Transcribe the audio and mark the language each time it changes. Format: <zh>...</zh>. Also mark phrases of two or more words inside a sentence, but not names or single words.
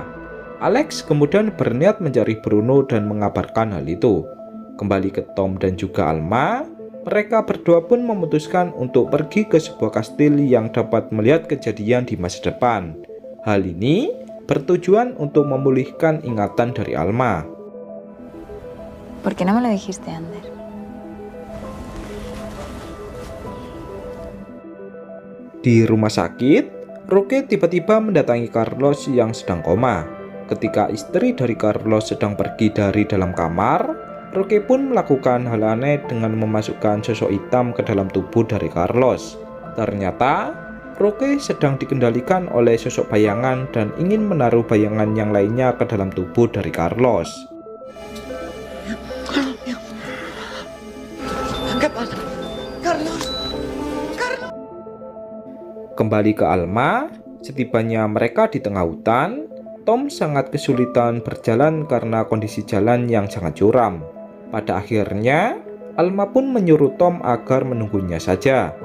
<id>Alex kemudian berniat mencari Bruno dan mengabarkan hal itu. Kembali ke Tom dan juga Alma, mereka berdua pun memutuskan untuk pergi ke sebuah kastil yang dapat melihat kejadian di masa depan. Hal ini bertujuan untuk memulihkan ingatan dari Alma.</id> <es>¿Por qué no me lo dijiste antes?</es> <id>Di rumah sakit, Roque tiba-tiba mendatangi Carlos yang sedang koma. Ketika istri dari Carlos sedang pergi dari dalam kamar, Roque pun melakukan hal aneh dengan memasukkan sosok hitam ke dalam tubuh dari Carlos. Ternyata, Roque sedang dikendalikan oleh sosok bayangan dan ingin menaruh bayangan yang lainnya ke dalam tubuh dari Carlos.</id> <es>¿Qué pasa? Carlos.</es> <id>Kembali ke Alma, setibanya mereka di tengah hutan, Tom sangat kesulitan berjalan karena kondisi jalan yang sangat curam. Pada akhirnya, Alma pun menyuruh Tom agar menunggunya saja.</id>